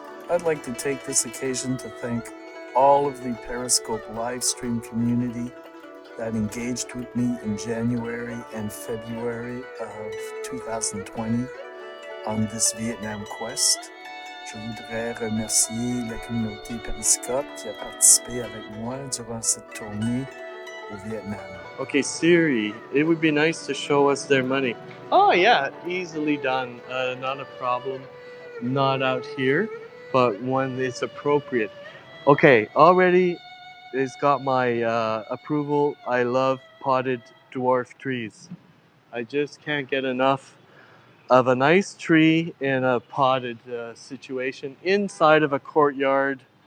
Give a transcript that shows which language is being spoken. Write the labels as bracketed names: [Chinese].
[English] I'd like to take this occasion to thank all of the Periscope live stream community that engaged with me in January and February of 2020 on this Vietnam quest. [French] Je voudrais remercier la communauté Periscope qui a participé avec moi durant cette tournée au Vietnam. [English] Okay, Siri, it would be nice to show us their money. Oh yeah, easily done. Not a problem. Not out here, but when it's appropriate. Okay, already it's got my approval. I love potted dwarf trees. I just can't get enough of a nice tree in a potted situation inside of a courtyard.